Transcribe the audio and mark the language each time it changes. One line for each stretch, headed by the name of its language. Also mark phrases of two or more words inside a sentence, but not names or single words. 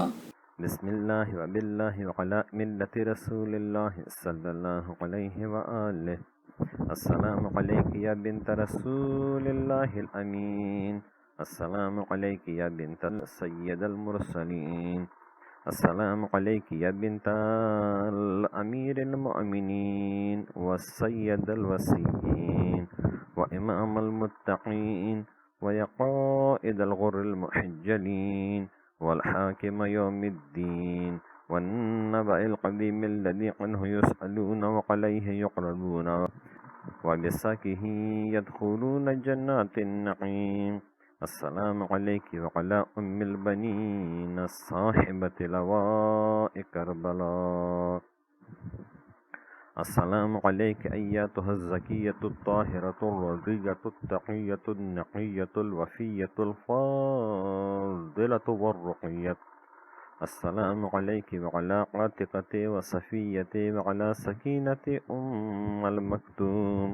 Arabic: بسم اللہ وباللہ وعلی ملت رسول اللہ صلی اللہ علیہ وآلہ۔ السلام علیک یا بنت رسول اللہ الامین، السلام علیک یا بنت سید المرسلین، السلام علیک یا بنت الامیر المؤمنین والسید الوسیین وامام المتقین ویا قائد الغر المحجلین والحاکم یوم الدین والنبأ القدیم الذی عنہ یسألون وعلیہ یقربون وبسکہ یدخلون جنات النعیم۔ السلام علیک وعلی ام البنین صاحبۃ لواء کربلا۔ السلام علیک ایتھا الزکیۃ الطاہرۃ الرضیۃ التقیۃ النقیۃ الوفیۃ الفاضلۃ والرقیۃ۔ السلام علیک وعلی عاتقۃ وصفیۃ وعلی سکینۃ ام المکتوم۔